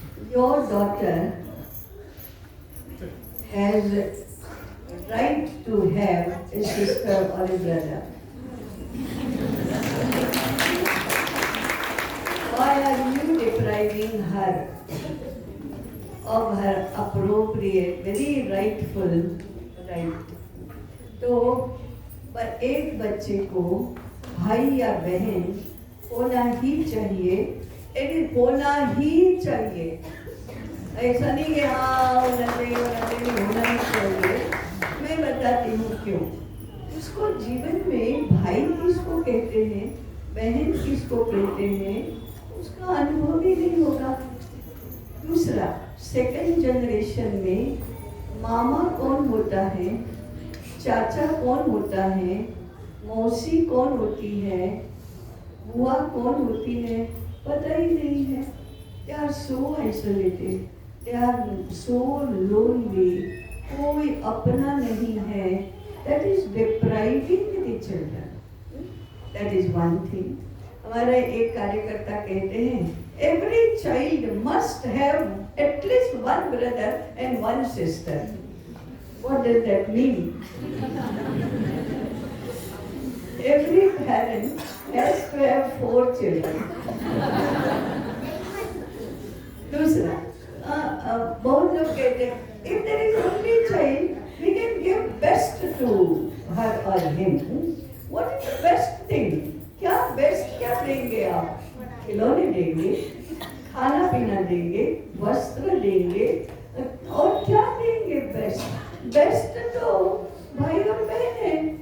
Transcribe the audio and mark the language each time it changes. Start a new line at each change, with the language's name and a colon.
English: Your daughter has right to have a sister or a brother. Why are you depriving her of her appropriate, very rightful right?
Hindi: तो पर एक बच्चे को भाई या बहन होना ही चाहिए, होना ही चाहिए। ऐसा नहीं कि हाँ होना ही चाहिए। मैं बताती हूँ क्यों। उसको जीवन में भाई किसको कहते हैं, बहन किसको कहते हैं, उसका अनुभव ही नहीं होगा। दूसरा, सेकंड जनरेशन में मामा कौन होता है, चाचा कौन होता है, मौसी कौन होती है, बुआ कौन होती है, पता ही नहीं है।
English: They are so isolated, they are so lonely,
Hindi: कोई अपना नहीं है।
English: That is depriving the children. That is one thing.
Hindi: हमारे एक कार्यकर्ता कहते हैं,
English: every child must have at least one brother and one sister. What does that mean? Every parent has to have 4 children.
Hindi: दूसरा, बहुत लोग कहते हैं,
English: if there is only child, we can give best to her or him. What is the best thing?
Hindi: क्या best क्या देंगे आप? खिलौने देंगे, खाना पीना देंगे, वस्त्र देंगे, और क्या देंगे बेस्ट? बेस्ट तो भाई और बहन है।